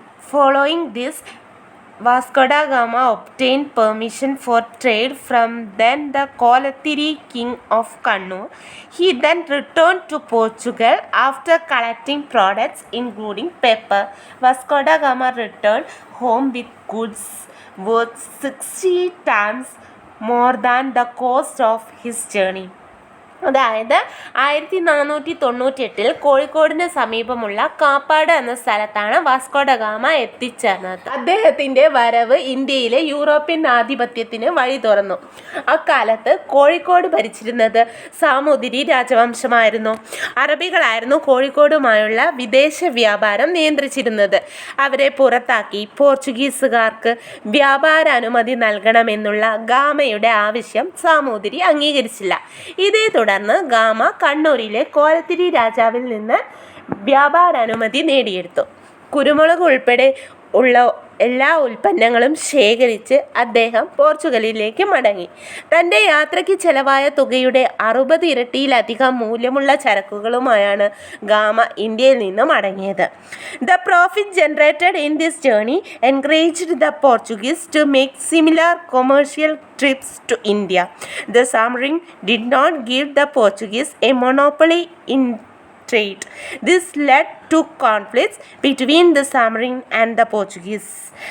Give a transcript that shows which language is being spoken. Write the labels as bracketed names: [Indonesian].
[English] Following this, Vasco da Gama obtained permission for trade from then the Kolathiri king of Kannur. He then returned to Portugal after collecting products including pepper. Vasco da Gama returned home with goods worth 60 times more than the cost of his journey. [Malayalam] അതായത് 1498 കോഴിക്കോടിന് സമീപമുള്ള കാപ്പാട് എന്ന സ്ഥലത്താണ് Vasco da Gama എത്തിച്ചേർന്നത്. അദ്ദേഹത്തിൻ്റെ വരവ് ഇന്ത്യയിലെ European ആധിപത്യത്തിന് വഴി തുറന്നു. അക്കാലത്ത് കോഴിക്കോട് ഭരിച്ചിരുന്നത് സാമൂതിരി രാജവംശമായിരുന്നു. അറബികളായിരുന്നു കോഴിക്കോടുമായുള്ള വിദേശ വ്യാപാരം നിയന്ത്രിച്ചിരുന്നത്. അവരെ പുറത്താക്കി പോർച്ചുഗീസുകാർക്ക് വ്യാപാര അനുമതി നൽകണമെന്നുള്ള ഗാമയുടെ ആവശ്യം സാമൂതിരി അംഗീകരിച്ചില്ല. ഇതേ തുടർന്ന് ഗാമ കണ്ണൂരിലെ കോലത്തിരി രാജാവിൽ നിന്ന് വ്യാപാരാനുമതി നേടിയെടുത്തു. കുരുമുളക് ഉൾപ്പെടെ ഉള്ള എല്ലാ ഉൽപ്പന്നങ്ങളും ശേഖരിച്ച് അദ്ദേഹം പോർച്ചുഗലിലേക്ക് മടങ്ങി. തൻ്റെ യാത്രയ്ക്ക് ചെലവായ തുകയുടെ 60 ഇരട്ടിയിലധികം മൂല്യമുള്ള ചരക്കുകളുമായാണ് ഗാമ ഇന്ത്യയിൽ നിന്ന് മടങ്ങിയത്. [English] The profit generated in this journey encouraged the Portuguese to make similar commercial trips to India. The Samnian did not give the Portuguese a monopoly in trade. This led to conflicts between the Samnian and the Portuguese.